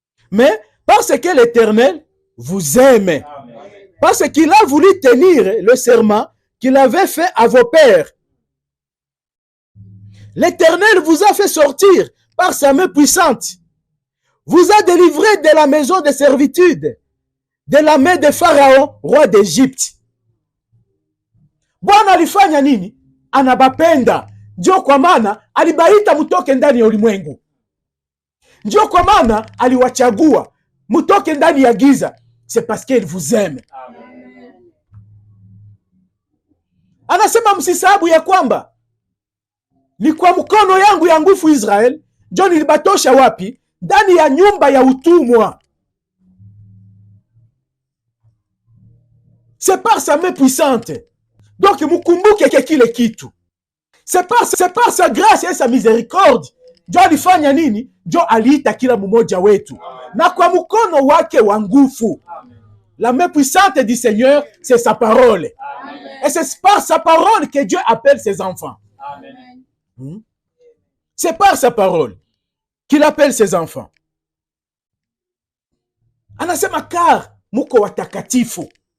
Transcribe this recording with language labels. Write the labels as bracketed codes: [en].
[fr] Mais parce que l'Éternel vous aime. Parce qu'il a voulu tenir le serment qu'il avait fait à vos pères. L'Éternel vous a fait sortir par sa main puissante. Vous a délivré de la maison de servitude, de la main de Pharaon, roi d'Égypte. [sw] Bwana alifanya nini? Anabapenda. Ndio kwa maana alibaita mutoke ndani ya ulimwengu. Ndio kwa maana aliwachagua mutoke ndani ya giza. [fr] C'est parce qu'il vous aime. Amen. [sw] Anasema msisahabu ya kwamba ni kwa mkono yangu ya nguvu Israel ndio nilibatosha wapi? Ndani ya nyumba ya utumwa. [fr] C'est par sa main puissante. Donc [sw] mukumbuke kile kitu. [fr] C'est par sa grâce et sa miséricorde. [sw] Ndio alifanya nini? Ndio aliita kila mmoja wetu. Na kwa mkono wake wa nguvu. [fr] La main puissante du Seigneur, c'est sa parole. Amen. Et c'est par sa parole que Dieu appelle ses enfants. Amen. C'est par sa parole qu'il appelle ses enfants. [sw] Anasema car muko watakatifu.